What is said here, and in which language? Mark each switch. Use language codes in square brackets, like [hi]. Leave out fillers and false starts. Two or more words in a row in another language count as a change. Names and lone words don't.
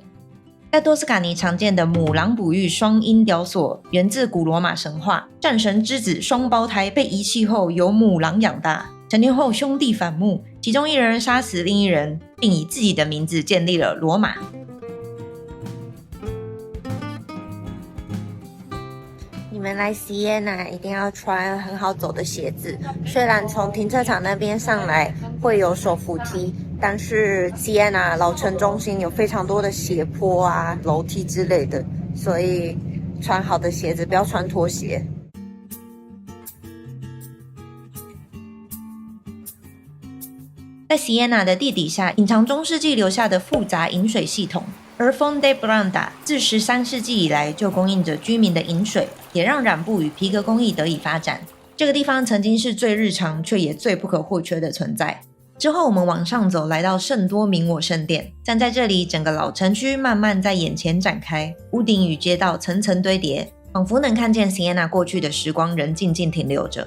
[zh] 在多斯卡尼常見的母狼哺育雙鷹雕塑，源自古羅馬神話，戰神之子雙胞胎被遺棄後由母狼養大，成年後兄弟反目，其中一人殺死另一人，並以自己的名字建立了羅馬。你們來 Siena 一定要穿很好走的鞋子，雖然從停車場那邊上來會有手扶梯，但是 Siena 老城中心有非常多的斜坡啊、樓梯之類的，所以穿好的鞋子，不要穿拖鞋。在 Siena 的地底下隱藏中世紀留下的複雜飲水系統，而 Fonte Branda 自13世紀以來就供應着居民的飲水，也讓染布與皮革工藝得以發展。這個地方曾經是最日常卻也最不可或缺的存在。之後我們往上走，來到聖多明我聖殿，站在這裡，整個老城區慢慢在眼前展開，屋頂與街道層層堆疊，仿佛能看見 Siena 過去的時光仍靜靜停留着。